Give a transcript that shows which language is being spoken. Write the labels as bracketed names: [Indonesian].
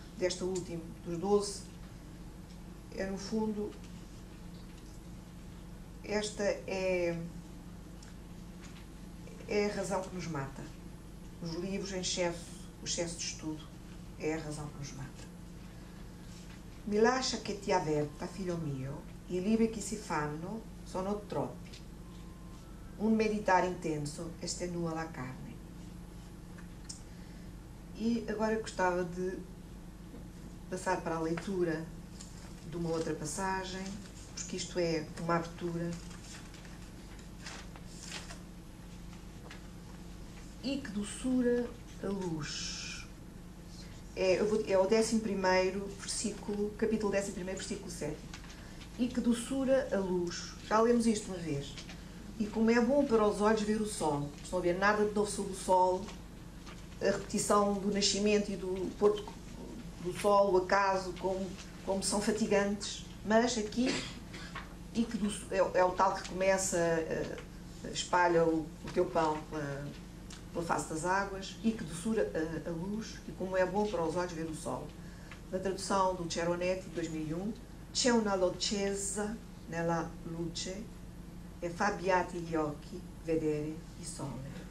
[Portuguese] desta última, dos 12, é no fundo, esta é a razão que nos mata. Os livros em excesso, o excesso de estudo, é a razão que nos mata. [Italian] Mi lascia che ti avverta, figlio mio, i libri che si fanno sono troppi. Un meditare intenso estenua la carne. [Portuguese] E agora eu gostava de passar para a leitura de uma outra passagem, porque isto é uma abertura. E que doçura a luz. É o 11º versículo, capítulo 11º, versículo 7. E que doçura a luz. Já lemos isto uma vez. E como é bom para os olhos ver o sol. Estão a ver nada de novo sobre o sol, a repetição do nascimento e do pôr do sol, o acaso, como são fatigantes. Mas aqui, e que é o tal que começa, espalha o teu pão pela face das águas, e que doçura a luz, e como é bom para os olhos ver o sol. Na tradução do Ceronetti, de 2001, [Italian] c'è una dolcezza nella luce e fa abbiati gli occhi vedere il sole.